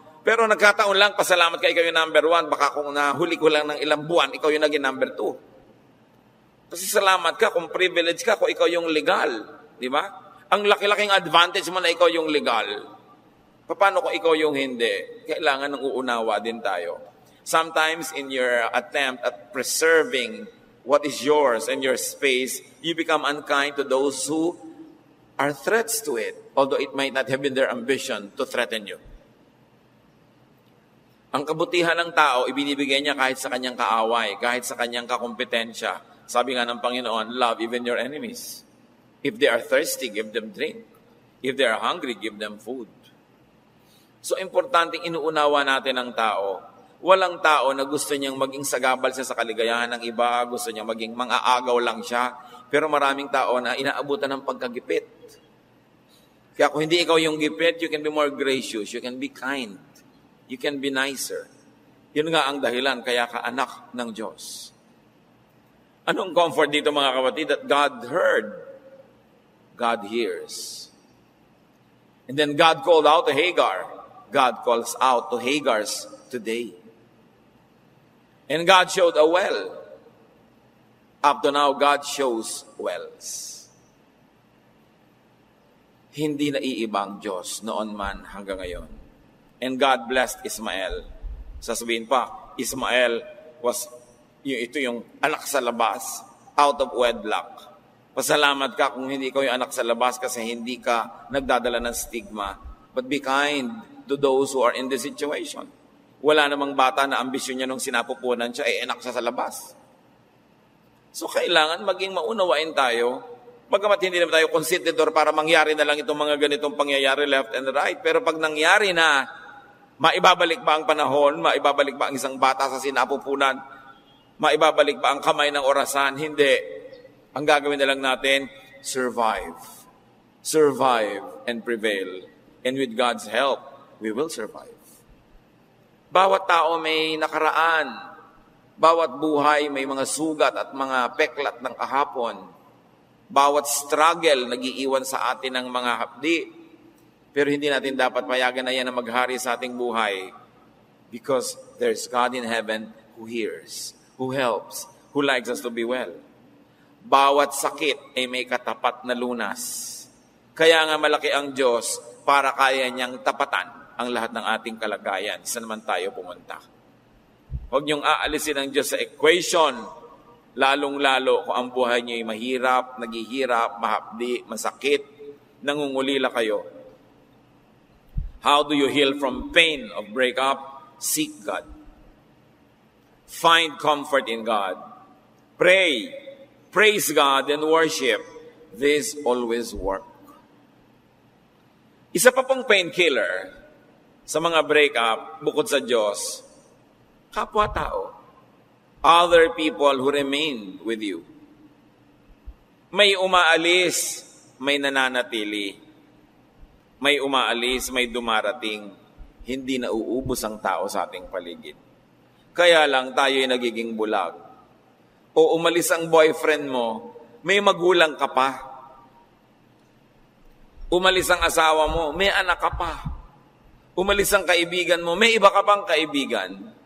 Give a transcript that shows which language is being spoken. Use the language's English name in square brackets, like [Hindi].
[Filipino] Pero nagkataon lang, pasalamat ka, ikaw yung number 1, baka kung nahuli ko lang ng ilang buwan, ikaw yung naging number 2. Kasi salamat ka kung privilege ka, kung ikaw yung legal. Di ba? Ang laki-laking advantage mo na ikaw yung legal. Paano kung ikaw yung hindi? Kailangan ng uunawa din tayo. [English] Sometimes in your attempt at preserving what is yours and your space, you become unkind to those who are threats to it, although it might not have been their ambition to threaten you. [Filipino] Ang kabutihan ng tao, ibinibigay niya kahit sa kanyang kaaway, kahit sa kanyang kakompetensya. Sabi nga ng Panginoon, [English] love even your enemies. If they are thirsty, give them drink. If they are hungry, give them food. [Filipino] So, importanteng inuunawa natin ang tao. Walang tao na gusto niyang maging sagabal siya sa kaligayahan ng iba, gusto niyang maging mang-aagaw lang siya. Pero maraming tao na inaabutan ng pagkagipit. Kaya kung hindi ikaw yung gipit, [English] you can be more gracious, you can be kind, you can be nicer. [Filipino] Yun nga ang dahilan, kaya ka anak ng Diyos. Anong comfort dito mga kapatid? [English] That God heard, God hears. And then God called out to Hagar. God calls out to Hagar's today. And God showed a well. Up to now, God shows wells. [Filipino] Hindi naiibang Diyos noon man hanggang ngayon. [English] And God blessed Ismael. [Filipino] Sasabihin pa, Ismael was, ito yung anak sa labas, [English] out of wedlock. [Filipino] Pasalamat ka kung hindi ikaw yung anak sa labas kasi hindi ka nagdadala ng stigma. [English] But be kind to those who are in this situation. [Filipino] Wala namang bata na ambisyon niya nung sinapupunan siya, anak siya sa labas. So, kailangan maging maunawain tayo. Bagamat hindi naman tayo considerador para mangyari na lang itong mga ganitong pangyayari [English] left and right. [Filipino] Pero pag nangyari na, maibabalik ba ang panahon? Maibabalik ba ang isang bata sa sinapupunan? Maibabalik ba ang kamay ng orasan? Hindi. Ang gagawin na lang natin, survive. [English] Survive and prevail. And with God's help, we will survive. [Filipino] Bawat tao may nakaraan. Bawat buhay may mga sugat at mga peklat ng kahapon. Bawat struggle nagiiwan sa atin ng mga hapdi. Pero hindi natin dapat payagan na yan na maghari sa ating buhay. [English] Because there's God in heaven who hears, who helps, who likes us to be well. [Filipino] Bawat sakit ay may katapat na lunas. Kaya nga malaki ang Diyos para kaya niyang tapatan ang lahat ng ating kalagayan. Saan naman tayo pumunta? Huwag niyong aalisin ang Diyos sa equation, lalong-lalo kung ang buhay niyo ay mahirap, naghihirap, mahapdi, masakit, nangungulila kayo. [English] How do you heal from pain of breakup? Seek God. Find comfort in God. Pray. Praise God and worship. This always work. [Filipino] Isa pa pong painkiller sa mga breakup, bukod sa Diyos, kapwa-tao. [English] Other people who remain with you. [Filipino] May umaalis, may nananatili. May umaalis, may dumarating. Hindi nauubos ang tao sa ating paligid. Kaya lang tayo'y nagiging bulag. O umalis ang boyfriend mo, may magulang ka pa. Umalis ang asawa mo, may anak ka pa. Umalis ang kaibigan mo, may iba ka pang kaibigan.